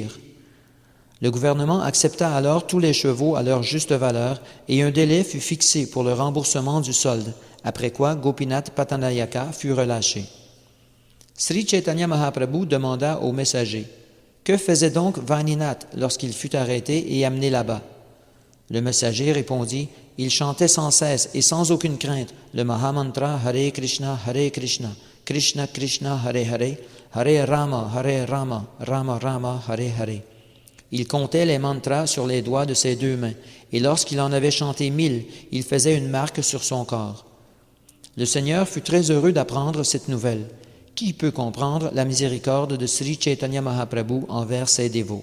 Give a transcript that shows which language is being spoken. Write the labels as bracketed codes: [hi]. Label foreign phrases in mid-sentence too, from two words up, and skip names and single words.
[fr] » Le gouvernement accepta alors tous les chevaux à leur juste valeur et un délai fut fixé pour le remboursement du solde, après quoi Gopinath Patanayaka fut relâché. Sri Chaitanya Mahaprabhu demanda au messager, « Que faisait donc Vaninath lorsqu'il fut arrêté et amené là-bas? » Le messager répondit, « Il chantait sans cesse et sans aucune crainte le Mahamantra [sa] हरे कृष्ण, कृष्ण कृष्ण, हरे हरे, हरे राम, राम राम, हरे हरे. [fr] » Il comptait les mantras sur les doigts de ses 2 mains, et lorsqu'il en avait chanté 1000, il faisait une marque sur son corps. Le Seigneur fut très heureux d'apprendre cette nouvelle. Qui peut comprendre la miséricorde de Sri Chaitanya Mahaprabhu envers ses dévots?